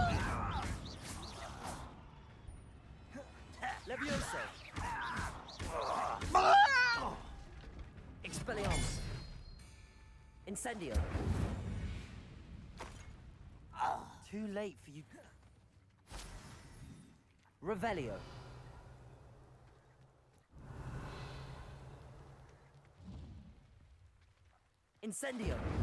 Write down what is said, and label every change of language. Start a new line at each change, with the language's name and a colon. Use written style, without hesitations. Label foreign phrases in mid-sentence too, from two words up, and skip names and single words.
English: Levioso. Expelliarmus. Incendio. Too late for you. Revelio. Incendio.